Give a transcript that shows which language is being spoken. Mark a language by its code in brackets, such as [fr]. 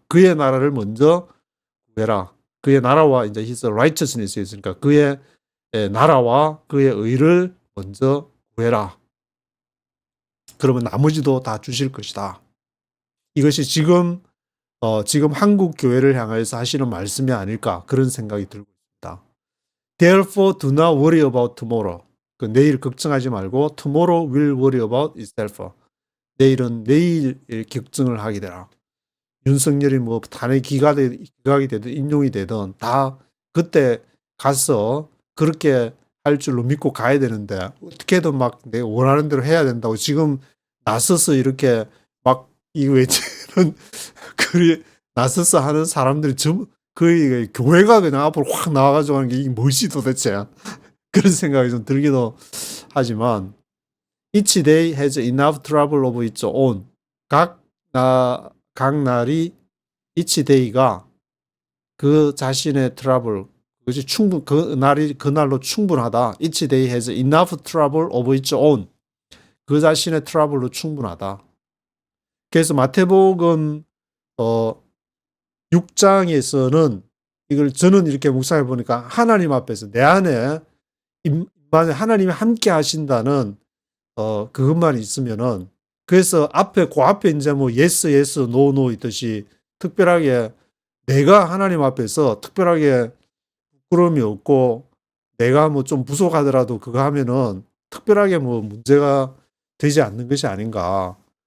[ko] 그의 나라를 먼저 구해라. 그의 나라와 이제 his righteousness 있으니까 그의 나라와 그의 의를 먼저 구해라. 그러면 나머지도 다 주실 것이다. 이것이 지금 한국 교회를 향해서 하시는 말씀이 아닐까 그런 생각이 들고 있습니다. [en] Therefore do not worry about tomorrow. [ko] 그 내일 걱정하지 말고 [en] tomorrow will worry about itself. [ko] 내일은 내일 걱정을 하게 되라. 윤석열이 탄핵 기각이 되든 인용이 되든 다 그때 가서 그렇게 할 줄로 믿고 가야 되는데 어떻게든 내가 원하는 대로 해야 된다고 지금 나서서 이렇게 이거 외치는 나서서 하는 사람들이 거의 교회가 그냥 앞으로 확 나와가지고 하는 게 이게 무엇이 도대체 그런 생각이 좀 들기도 하지만 [en] Each day has enough trouble of its own. [ko] 각 날이 each day가 그 자신의 트러블 그것이 그날로 충분하다. [en] Each day has enough trouble of its own. [ko] 그 자신의 트러블로 충분하다. 그래서 마태복음 6장에서는 이걸 저는 이렇게 묵상해 보니까 하나님 앞에서 내 안에 하나님이 함께 하신다는 그것만 있으면은 그래서 그 앞에 이제 [en] yes, yes, no, no [ko] 있듯이 특별하게 내가 하나님 앞에서 특별하게 부끄러움이 없고 내가 좀 부족하더라도 그거 하면은 특별하게 문제가 되지 않는 것이 아닌가.